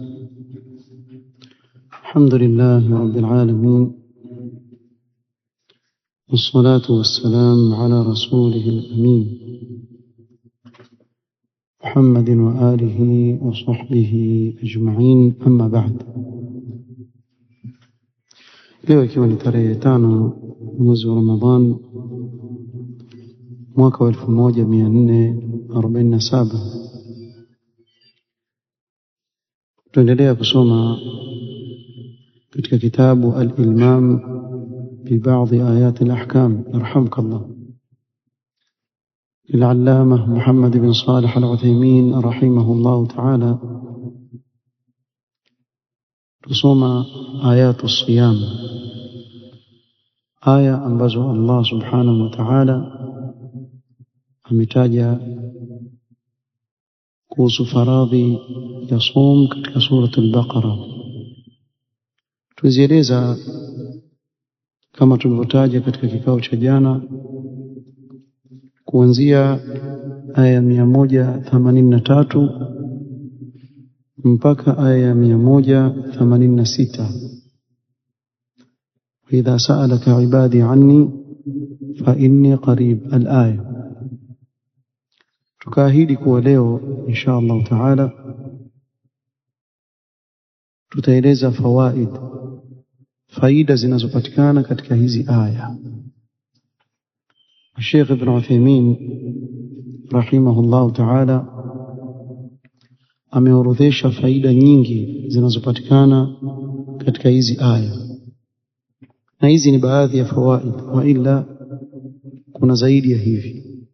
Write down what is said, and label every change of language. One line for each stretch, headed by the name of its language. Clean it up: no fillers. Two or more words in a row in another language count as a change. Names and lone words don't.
Arabic: الحمد لله رب العالمين، والصلاة والسلام على رسوله الأمين محمد وآله وصحبه أجمعين، أما بعد.
Swahili: leo ikiwa ni tarehe 5 mwezi wa Ramadhan mwaka wa 1447, tuendelea kusoma katika kitabu Al-Ilmam bi ba'd ayat al-ahkam, yarhamkallah,
Arabic: للعلامة محمد بن صالح العثيمين رحمه الله تعالى. tusoma آيات الصيام،
Swahili: aya ambazo Allah
Arabic: سبحانه وتعالى
Swahili: ametaja kuhusu faradhi ya som katika surah al-Baqara. Tuzieleza kama tulivyotaja katika kikao cha jana, kuanzia aya 183 mpaka aya 186.
Arabic: وإذا سألك عبادي عني فإني قريب، الآية.
Swahili: tukaahidi kuwa leo
Arabic: إن شاء الله تعالى
Swahili: tutaeleza faida zinazopatikana katika hizi aya. Sheikh Ibn Uthaymeen
Arabic: رحمه الله تعالى
Swahili: ameorodhesha faida nyingi zinazopatikana katika hizi aya, na hizi ni baadhi ya fawaid, wa ila kuna zaidi ya hivi.